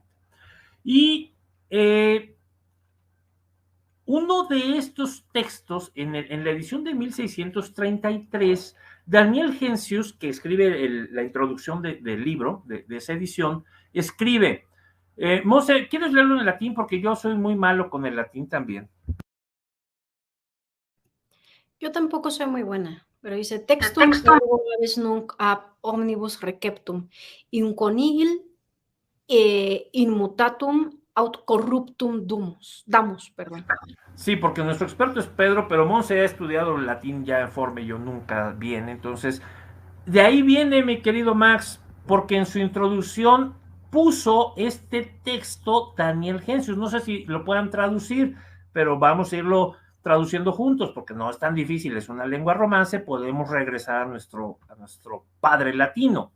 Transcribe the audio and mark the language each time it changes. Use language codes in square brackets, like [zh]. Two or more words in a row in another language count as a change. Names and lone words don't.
[es] Y uno de estos textos, en la edición de 1633, Daniel Gencius, que escribe la introducción del libro, de esa edición, escribe, Mose, ¿quieres leerlo en latín? Porque yo soy muy malo con el latín también. Yo tampoco soy muy buena, pero dice, [la] textum ergo nunc ab omnibus receptum, inconigil in mutatum aut corruptum damus, [es] perdón. Sí, porque nuestro experto es Pedro, pero Monse ha estudiado el latín ya en forma y yo nunca bien. Entonces, de ahí viene, mi querido Max, porque en su introducción puso este texto Daniel Gencius. No sé si lo puedan traducir, pero vamos a irlo traduciendo juntos, porque no es tan difícil, es una lengua romance, podemos regresar a nuestro padre latino.